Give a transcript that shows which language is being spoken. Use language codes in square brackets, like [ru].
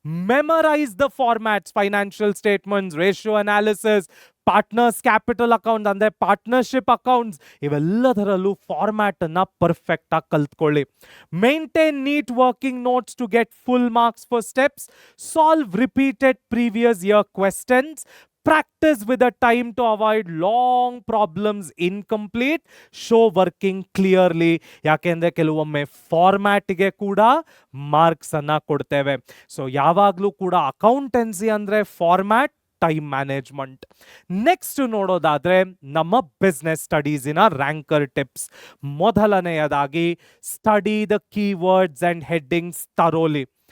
[en] memorise the formats, [kn] financial statements, ratio analysis, partners capital account ಅಂದ್ರೆ partnership accounts, ಇವೆಲ್ಲದರಲ್ಲೂ format ಅನ್ನ perfect ಆಗಿ ಕಲ್ತ್ಕೊಳ್ಳಿ. [en] Maintain neat working notes to get full marks for steps. Solve repeated previous year questions. Practice with a time to avoid long problems, incomplete, show working clearly. [kn] ಯಾಕೆಂದ್ರೆ ಕೆಲವೊಮ್ಮೆ ಫಾರ್ಮ್ಯಾಟ್ಗೆ ಕೂಡ marks ಅನ್ನ ಕೊಡ್ತೇವೆ. So ಯಾವಾಗಲೂ ಕೂಡ accountancy ಅಂದ್ರೆ format, time management. Next ನೋಡೋದಾದ್ರೆ ನಮ್ಮ ಬಿಸ್ನೆಸ್ ಸ್ಟಡೀಸಿನ ರ್ಯಾಂಕರ್ ಟಿಪ್ಸ್. [en] ಮೊದಲನೆಯದಾಗಿ study the keywords and headings thoroughly.